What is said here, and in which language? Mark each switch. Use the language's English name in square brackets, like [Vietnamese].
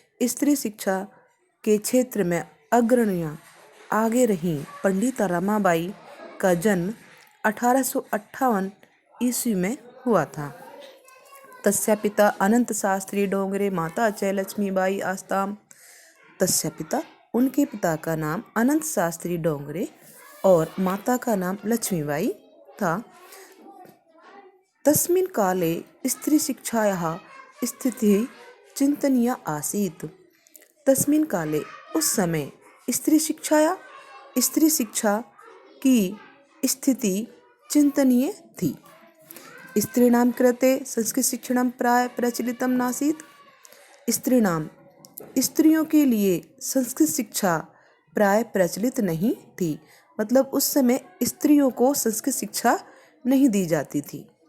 [Hindi] स्त्री शिक्षा के क्षेत्र में अग्रण्या आगे रही पंडिता रमाबाई का जन्म 1858 ईस्वी में हुआ था। [Sanskrit] तस्या पिता अनंत शास्त्री डोंगरे, माता च लक्ष्मीबाई आस्ताम। तस्या पिता, [Hindi] उनके पिता का नाम अनंत शास्त्री डोंगरे और माता का नाम लक्ष्मीबाई था। [Sanskrit] तस्मिन् काले स्त्री शिक्षायाः स्थितिः चिंतनीया आसीत्। तस्मिन् काले, [Hindi] उस समय, स्त्री शिक्षा की स्थिति चिंतनीय थी। [Sanskrit] स्त्रीणां कृते संस्कृत शिक्षणं प्राय प्रचलितं नासीत्। [Hindi] स्त्रियों के लिए संस्कृत शिक्षा प्राय प्रचलित नहीं थी, मतलब उस समय स्त्रियों को संस्कृत शिक्षा नहीं दी जाती थी।